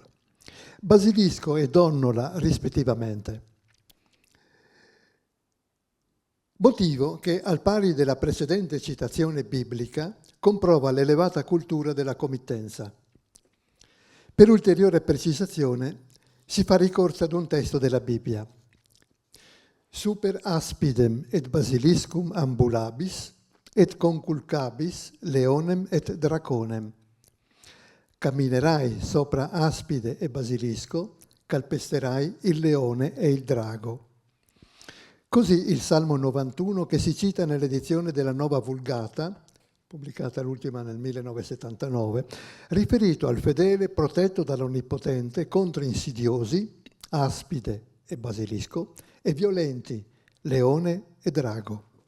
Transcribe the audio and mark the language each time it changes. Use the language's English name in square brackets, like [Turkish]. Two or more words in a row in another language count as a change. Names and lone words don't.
[Italian] Basilisco e donnola rispettivamente. Motivo che, al pari della precedente citazione biblica, comprova l'elevata cultura della committenza. Per ulteriore precisazione si fa ricorso ad un testo della Bibbia. [Latin] Super aspidem et basiliscum ambulabis et conculcabis leonem et draconem. [Italian] Camminerai sopra aspide e basilisco, calpesterai il leone e il drago. Così il Salmo 91 che si cita nell'edizione della Nova Vulgata, pubblicata l'ultima nel 1979, riferito al fedele protetto dall'Onnipotente contro insidiosi, aspide e basilisco, e violenti, leone e drago.